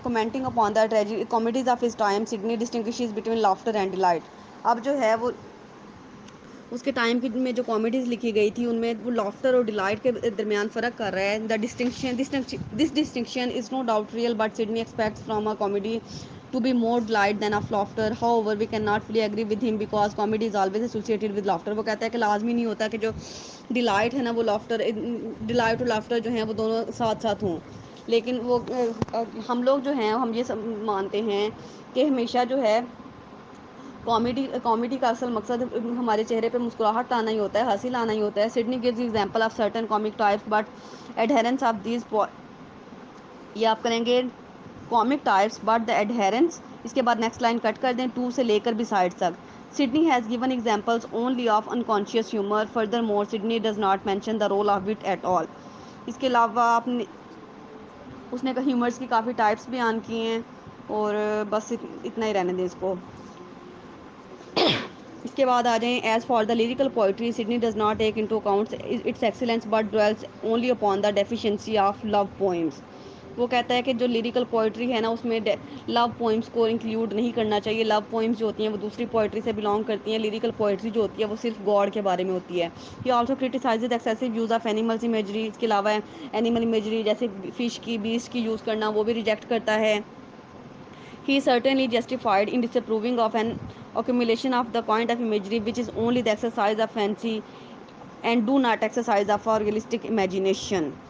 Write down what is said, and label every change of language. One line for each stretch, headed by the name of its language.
English: Commenting upon the comedies of his time Sidney distinguishes between laughter and delight.
Urdu: اب جو ہے وہ اس کے ٹائم کی میں جو کامیڈیز لکھی گئی تھی ان میں وہ لافٹر اور ڈیلائٹ کے درمیان فرق کر رہا ہے.
English: The distinction this distinction is no doubt real but Sidney expects from a comedy to be more delight than of laughter. However, we cannot fully agree with him because comedy is always associated with laughter.
Urdu: وہ کہتا ہے کہ لازمی نہیں ہوتا کہ جو delight ہے نا وہ لافٹر ڈیلائٹ اور لافٹر جو ہیں وہ دونوں ساتھ ساتھ ہوں. لیکن وہ ہم لوگ جو ہیں ہم یہ مانتے ہیں کہ ہمیشہ جو ہے کامیڈی کا اصل مقصد ہمارے چہرے پہ مسکراہٹ لانا ہی ہوتا ہے، ہنسی لانا ہی ہوتا ہے.
English: Sidney gives example of certain comic types but adherence of these
Urdu: یہ آپ کریں گے
English: Comic types but the adherence.
Urdu: اس کے بعد نیکسٹ لائن کٹ کر دیں ٹو سے لے کر بسائڈ تک.
English: Sydney has given examples only of unconscious humor. Furthermore, Sydney does not mention the role of wit at all.
Urdu: اس کے علاوہ اس نے ہیومرس کی کافی ٹائپس بیان کی ہیں اور بس اتنا ہی رہنے دیں اس کو. اس کے بعد آ جائیں
English: As far the lyrical poetry Sidney does not take into account its excellence but dwells only upon the deficiency of love poems.
Urdu: وہ کہتا ہے کہ جو لیریکل پوئٹری ہے نا اس میں لو پوئمس کو انکلیوڈ نہیں کرنا چاہیے. لو پوئمس جو ہوتی ہیں وہ دوسری پوئٹری سے بلانگ کرتی ہیں. لیریکل پوئٹری جو ہوتی ہے وہ صرف گاڈ کے بارے میں ہوتی ہے.
English: He also criticizes excessive use of animals imagery.
Urdu: اس کے علاوہ اینیمل امیجری جیسے فش کی بیسٹ کی یوز کرنا وہ بھی ریجیکٹ کرتا ہے.
English: He is certainly justified in disapproving of an accumulation of the kind of imagery which is only the exercise of fancy and do not exercise of our realistic imagination.